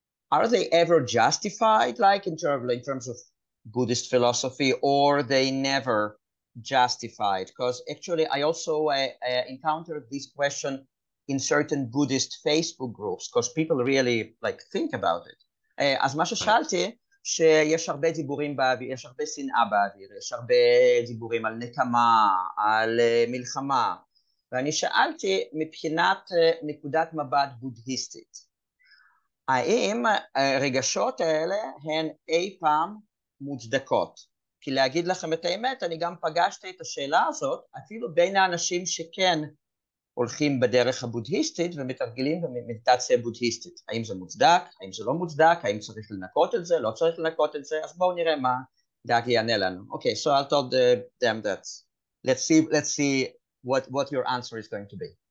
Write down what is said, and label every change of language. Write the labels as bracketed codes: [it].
[en] are they ever justified, like in terms of Buddhist philosophy, or they never justified? Because actually I also encountered this question in certain Buddhist Facebook groups, because people really like think about it. [he] אז מה ששאלתי, שיש הרבה דיבורים באוויר, יש הרבה שנאה באוויר, יש הרבה דיבורים על נקמה, על מלחמה, ואני שאלתי מבחינת נקודת מבט בודהיסטית, האם הרגשות האלה הן אי פעם מוצדקות? כי להגיד לכם את האמת, אני גם פגשתי את השאלה הזאת, אפילו בין האנשים שכן הולכים בדרך הבודהיסטית ומתרגלים במדיטציה בודהיסטית. האם זה מוצדק? האם זה לא מוצדק? האם צריך לנקות את זה? לא צריך לנקות את זה? אז בואו נראה מה דאג יענה לנו. [en] Okay, so I told them that let's see what your answer is going to be.